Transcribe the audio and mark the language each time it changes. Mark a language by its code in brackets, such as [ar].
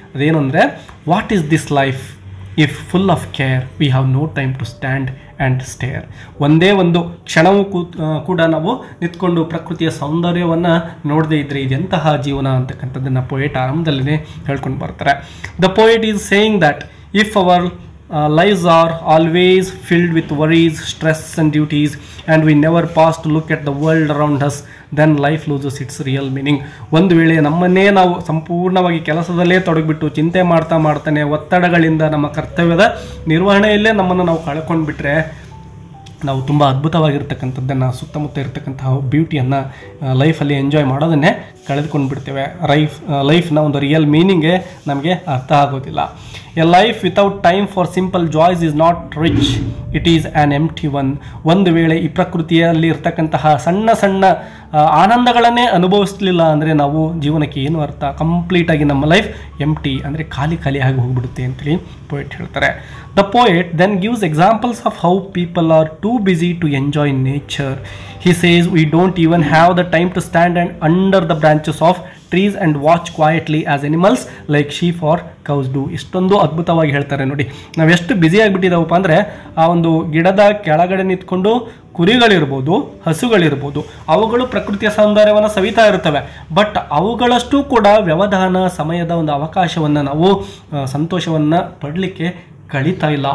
[kn] ಅದೇನು ಅಂದರೆ, [en] What is this life if full of care we have no time to stand and stare. [kn] ಒಂದೇ ಒಂದು ಕ್ಷಣವೂ ಕೂಡ ನಾವು ನಿಂತ್ಕೊಂಡು ಪ್ರಕೃತಿಯ ಸೌಂದರ್ಯವನ್ನು ನೋಡದೇ ಇದ್ದರೆ ಇದೆಂತಹ ಜೀವನ ಅಂತಕ್ಕಂಥದ್ದನ್ನು ಪೋಯೆಟ್ ಆರಂಭದಲ್ಲೇ ಹೇಳ್ಕೊಂಡು ಬರ್ತಾರೆ. [en] The poet is saying that if our lives are always filled with worries, stress and duties, and we never pause to look at the world around us, then life loses its real meaning. [kn] ಒಂದು ವೇಳೆ ನಮ್ಮನ್ನೇ ನಾವು ಸಂಪೂರ್ಣವಾಗಿ ಕೆಲಸದಲ್ಲೇ ತೊಡಗಿಬಿಟ್ಟು ಚಿಂತೆ ಮಾಡ್ತಾನೆ ಒತ್ತಡಗಳಿಂದ ನಮ್ಮ ಕರ್ತವ್ಯದ ನಿರ್ವಹಣೆಯಲ್ಲೇ ನಮ್ಮನ್ನು ನಾವು ಕಳ್ಕೊಂಡು ಬಿಟ್ಟರೆ ನಾವು ತುಂಬ ಅದ್ಭುತವಾಗಿರ್ತಕ್ಕಂಥದ್ದನ್ನು, ಸುತ್ತಮುತ್ತ ಇರತಕ್ಕಂತಹ ಬ್ಯೂಟಿಯನ್ನು ಲೈಫಲ್ಲಿ ಎಂಜಾಯ್ ಮಾಡೋದನ್ನೇ ಕಳೆದುಕೊಂಡು ಬಿಡ್ತೇವೆ. ಲೈಫ್ನ ಒಂದು ರಿಯಲ್ ಮೀನಿಂಗೇ ನಮಗೆ ಅರ್ಥ ಆಗೋದಿಲ್ಲ. [en] A life without time for simple joys is not rich, it is an empty one. [kn] ಒಂದು ವೇಳೆ ಈ ಪ್ರಕೃತಿಯಲ್ಲಿ ಇರ್ತಕ್ಕಂತಹ ಸಣ್ಣ ಸಣ್ಣ ಆನಂದಗಳನ್ನೇ ಅನುಭವಿಸಲಿಲ್ಲ ಅಂದರೆ ನಾವು ಜೀವನಕ್ಕೆ ಏನು ಅರ್ಥ? ಕಂಪ್ಲೀಟಾಗಿ ನಮ್ಮ ಲೈಫ್ ಎಂಪ್ಟಿ ಅಂದರೆ ಖಾಲಿ ಆಗಿ ಹೋಗ್ಬಿಡುತ್ತೆ ಅಂತೇಳಿ ಪೋಯೆಟ್ ಹೇಳ್ತಾರೆ. [en] The poet then gives examples of how people are too busy to enjoy nature. He says we don't even have the time to stand under the branches of trees and watch quietly as animals like sheep or cows do. [kn] ಇಷ್ಟೊಂದು ಅದ್ಭುತವಾಗಿ ಹೇಳ್ತಾರೆ ನೋಡಿ. ನಾವು ಎಷ್ಟು busy ಆಗಿಬಿಟ್ಟಿದ್ದಾವಪ್ಪ ಅಂದರೆ, ಆ ಒಂದು ಗಿಡದ ಕೆಳಗಡೆ ನಿಂತ್ಕೊಂಡು ಕುರಿಗಳಿರ್ಬೋದು, ಹಸುಗಳಿರ್ಬೋದು, ಅವುಗಳು ಪ್ರಕೃತಿಯ ಸೌಂದರ್ಯವನ್ನು ಸವಿತಾ ಇರ್ತವೆ. ಬಟ್ ಅವುಗಳಷ್ಟು ಕೂಡ ವ್ಯವಧಾನ, ಸಮಯದ ಒಂದು ಅವಕಾಶವನ್ನು ನಾವು ಸಂತೋಷವನ್ನು ಪಡಲಿಕ್ಕೆ ಕಳೀತಾ ಇಲ್ಲ.